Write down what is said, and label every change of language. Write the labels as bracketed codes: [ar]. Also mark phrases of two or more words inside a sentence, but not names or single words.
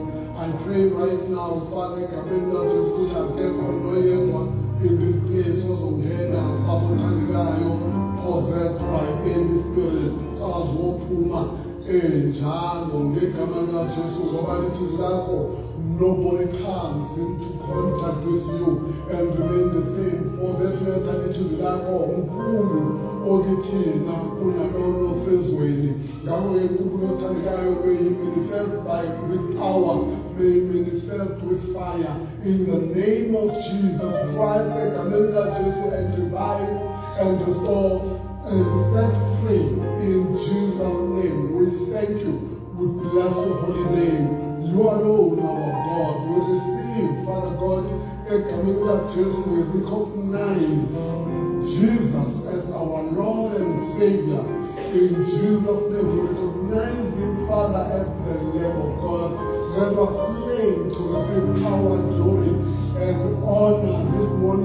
[en] I pray right now, Father, in this place possessed by any spirit, nobody comes into contact with you and remain the same. For that matter, it is [zu] mkhulu okithina kunalolo sezweni. Ngakho ke Nkulunkulu othandekayo, [en] may he manifest with power, may he manifest with fire in the name of Jesus Christ, [zu] egameni laJesu, [en] and revive and restore and set free in Jesus' name. We thank you. We bless your holy name. You alone, our God. We receive, Father God, [zu] egameni laJesu, [en] we recognize Jesus as our Lord and Savior. In Jesus' name, we recognize him, Father, as the Lamb of God that was slain to receive power and glory and honor this morning.